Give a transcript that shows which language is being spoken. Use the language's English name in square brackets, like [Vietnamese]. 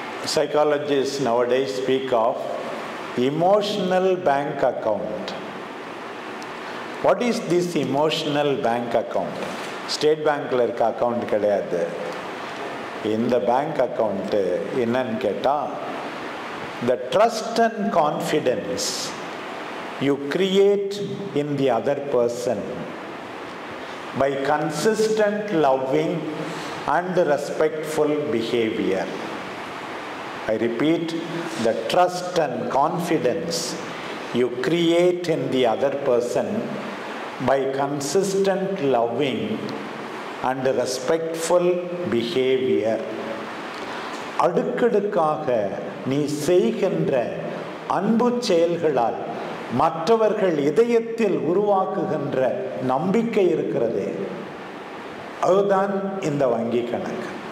[English] Psychologists nowadays speak of emotional bank account. What is this emotional bank account? [Tamil] State பேங்க்கில் இருக்க account கிடையாது. இந்த bank account என்னன்னு கேட்டால், [English] the trust and confidence you create in the other person by consistent loving and respectful behavior. I repeat, the trust and confidence you create in the other person by consistent loving and respectful behavior. [Tamil] அடுக்கடுக்காக நீ செய்கின்ற அன்பு செயல்களால் மற்றவர்கள் இதயத்தில் உருவாக்குகின்ற நம்பிக்கை இருக்கிறது. அதுதான் இந்த வங்கி கணக்கு.